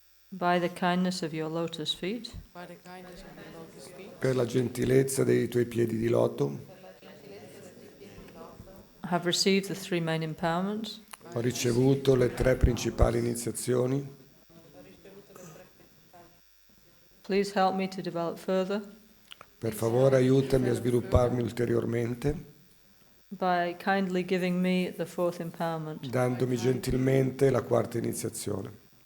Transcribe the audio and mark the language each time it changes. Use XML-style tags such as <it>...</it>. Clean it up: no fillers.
<en>By the kindness of your lotus feet, By the kindness of the lotus feet,</en> <it>Per la gentilezza dei tuoi piedi di loto,</it> <en>have received the three main empowerments.</en> <it>ho ricevuto le tre principali iniziazioni.</it> <en>Please help me to develop further</en> <it>Per favore aiutami a svilupparmi ulteriormente,</it> <en>by kindly giving me the fourth empowerment.</en> <it>dandomi gentilmente la quarta iniziazione.</it>